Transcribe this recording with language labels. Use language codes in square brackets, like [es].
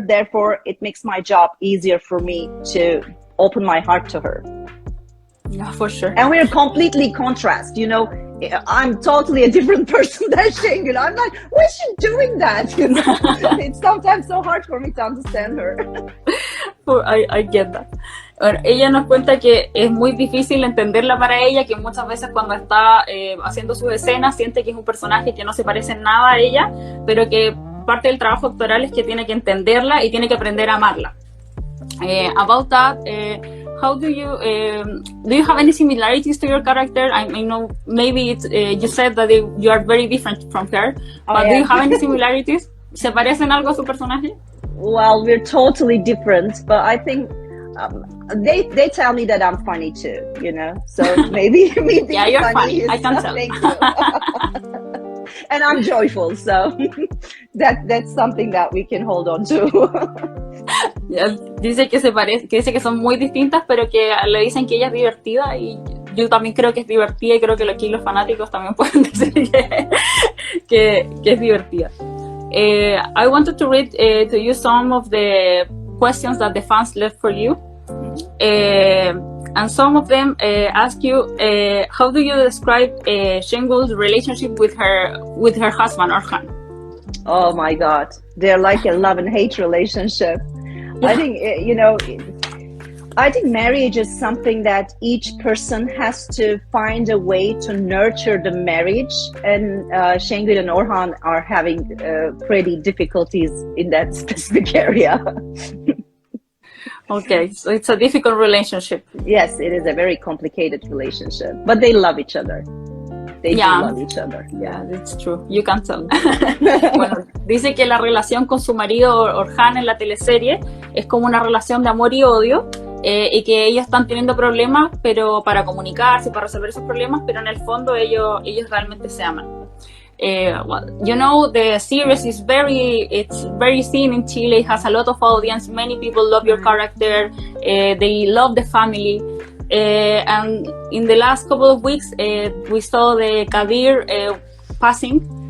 [en] Therefore, it makes my job easier for me to open my heart to her. Yeah, for sure. And we're completely contrast. I'm totally a different person than Shengul. I'm like, why is she doing that? It's sometimes so hard for me to understand her. I get that. [es] Bueno, ella nos cuenta que es muy difícil entenderla para ella, que muchas veces cuando está haciendo sus escenas siente que es un personaje que no se parece en nada a ella, pero que parte del trabajo actoral es que tiene que entenderla y tiene que aprender a amarla. [en] About that, how do you have any similarities to your character? I know maybe it's, you said that you are very different from her, but do you have any similarities? [es] ¿Se parecen algo a su personaje? [en] Well, we're totally different, but I think they tell me that I'm funny too, you know. So maybe me being you're funny. I can tell. Thank you. And I'm joyful, so that's something that we can hold on to. [es] Dice que son muy distintas, pero que le dicen que ella es divertida, y yo también creo que es divertida, y creo que aquí los fanáticos también pueden decir que es divertida. [en] I wanted to read to you some of the questions that the fans left for you. And some of them ask you, how do you describe Shengul's relationship with her husband, Orhan? Oh my God, they're like a love and hate relationship. I think, you know, I think marriage is something that each person has to find a way to nurture the marriage, and Shengul and Orhan are having pretty difficulties in that specific area. Okay, so it's a difficult relationship. Yes, it is a very complicated relationship, but they love each other. They do love each other. Yeah, that's true. You can tell. [es] Bueno, dice que la relación con su marido Orhan en la teleserie es como una relación de amor y odio, y que ellos están teniendo problemas, pero para comunicarse, para resolver esos problemas, pero en el fondo ellos realmente se aman. [en] Well, you know, the series is very seen in Chile. It has a lot of audience. Many people love your character. They love the family. And in the last couple of weeks, we saw the Kadir passing.